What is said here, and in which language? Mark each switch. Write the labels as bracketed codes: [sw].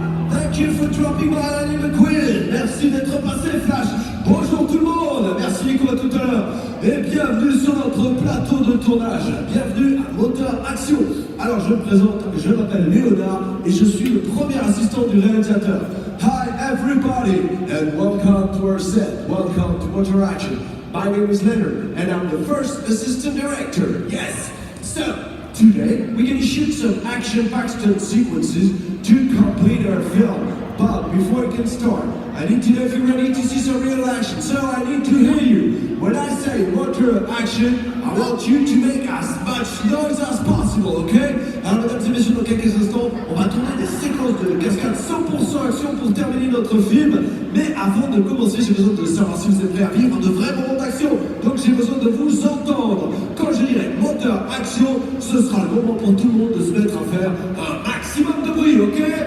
[en] Thank you for dropping by Lightning McQueen. [fr] Merci d'être passé, Flash. Bonjour tout le monde. Merci Nico à tout à l'heure. Et bienvenue sur notre plateau de tournage. Bienvenue à Moteur Action. Alors je me présente, je m'appelle Léonard et je suis le premier assistant du réalisateur. [en] Hi everybody and welcome to our set. Welcome to Motor Action. My name is Leonard and I'm the first assistant director. Yes. So today, we're going to shoot some action-packed stunt sequences to complete our film. But before we can start, I need to know if you're ready to see some real action. So I need to hear you. When I say motor action, I want you to make as much noise as possible, okay? [fr] Alors mesdames et messieurs, dans quelques instants, on va tourner des séquences de cascade 100% action pour terminer notre film. Mais avant de commencer, j'ai besoin de savoir si vous êtes prêts à vivre de vrais moments d'action. Donc j'ai besoin de vous entendre. Quand je dirai moteur action, ce sera le moment pour tout le monde de se mettre à faire un maximum de bruit, ok?